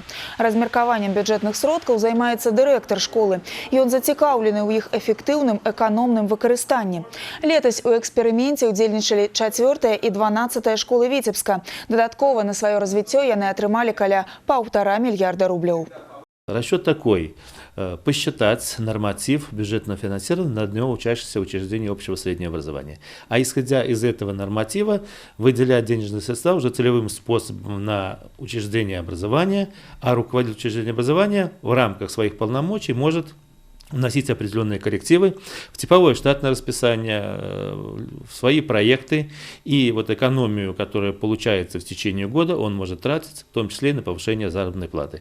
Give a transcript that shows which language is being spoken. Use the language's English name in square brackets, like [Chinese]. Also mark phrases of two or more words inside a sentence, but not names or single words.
[Belarusian] Размеркаваннем бюджэтных сродкаў займаецца дырэктар школы. Ён зацікаўлены ў іх эфектыўным эканомным выкарыстанні. Летась у эксперыменце ўдзельнічалі 4-я і 12-я школы Віцебска. Дадаткова на сваё развіццё яны атрымалі каля 1,5 мільярда рублёў. [Russian] Расчет такой. Посчитать норматив бюджетного финансирования на одного учащегося учреждения общего среднего образования. А исходя из этого норматива, выделять денежные средства уже целевым способом на учреждение образования, а руководитель учреждения образования в рамках своих полномочий может вносить определенные коррективы в типовое штатное расписание, в свои проекты, и вот экономию, которая получается в течение года, он может тратить, в том числе и на повышение заработной платы.